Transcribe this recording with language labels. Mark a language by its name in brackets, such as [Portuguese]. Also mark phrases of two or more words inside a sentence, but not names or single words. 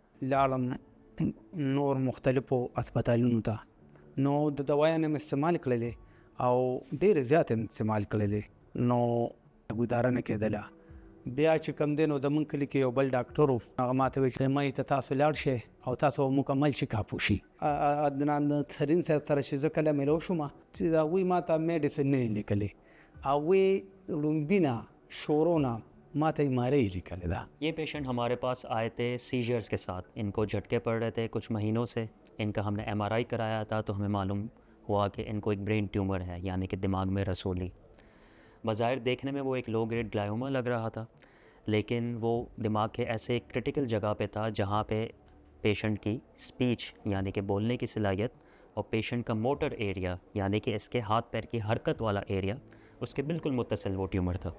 [Pashto] لاړم نور مختلفو هسپتالونو ته نو د دوايانې مې استعمال کړلې او ډېرې زیاتې مې استعمال کړلې نو ګزاره نه کېدله بیا چې کوم دی نو زمونږ کلي کې یو بل ډاکټر و هغه ما ته ویل چې مایي ته تاسو لاړ شئ او تاسو مکمل چیکاپ وشي عدنان ترین صاحب سره چې زه کله میلو شوم چې هغوی ما ته میډیسن نه یې لیکلې هغوی لومبینه شورونه ما ته بیماری لیکلې ده. [Urdu] یہ پیشنٹ ہمارے پاس آئے تھے سیژرز کے ساتھ، ان کو جھٹکے پڑ رہے تھے کچھ مہینوں سے. ان کا ہم نے MRI کرایا تھا تو ہمیں معلوم ہوا کہ ان کو ایک [English] brain tumour [Urdu] ہے، یعنی کہ دماغ میں رسولی. بظاہر دیکھنے میں وہ ایک [English] low grade glioma [Urdu] لگ رہا تھا، لیکن وہ دماغ کے ایسے کریٹیکل جگہ پہ تھا جہاں پہ پیشنٹ کی سپیچ یعنی کہ بولنے کی صلاحیت اور پیشنٹ کا [English] motor area [Urdu] یعنی کہ اس کے ہاتھ پیر کی حرکت والا ایریا اس کے بالکل متصل وہ ٹیومر تھا.